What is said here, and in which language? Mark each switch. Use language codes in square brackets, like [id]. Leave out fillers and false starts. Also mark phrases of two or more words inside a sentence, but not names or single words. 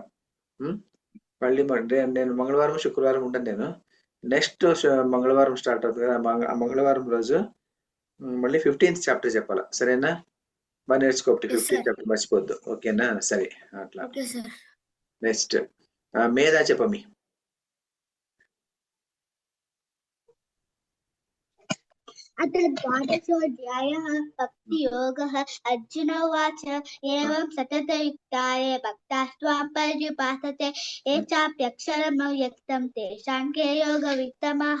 [te] మళ్ళీ నేను మంగళవారం శుక్రవారం ఉంటాను నేను. నెక్స్ట్ మంగళవారం స్టార్ట్ అవుతుంది కదా, ఆ మంగళవారం రోజు మళ్ళీ 15th చాప్టర్ చెప్పాలా, సరేనా? బాగా నేర్చుకోబట్టి 15th చాప్టర్ మర్చిపోద్దు, ఓకేనా? సరే అట్లా. నెక్స్ట్ మేధా చెప్పమి. [sa] अथ द्वादशोऽध्यायः भक्तियोगः। अर्जुन उवाच एवं सततयुक्ताये भक्तास्त्वां पर्युपासते ये चाप्यक्षरमव्यक्तं तेषां के योगवित्तमाः।